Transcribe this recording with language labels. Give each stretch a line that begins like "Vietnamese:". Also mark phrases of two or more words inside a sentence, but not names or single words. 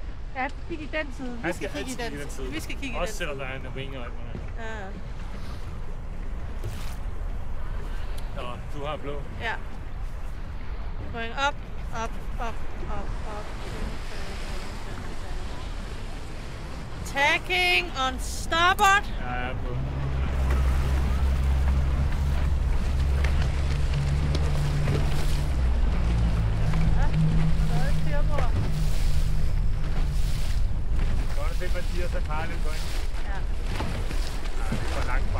Danish: Ja, kig i den side. Vi skal kigge i den side. Vi skal kigge i den også selvom der er en vinge og alt muligt. Ja. Nå, du har blå. Ja.
English: Going up, up, up, up, up. Tacking on starboard.
Danish: Ja, jeg er på. Ja, stadig styrbord. Godt at se, Mathias og Karl lidt point. Ja. Ja, det er for langt frem.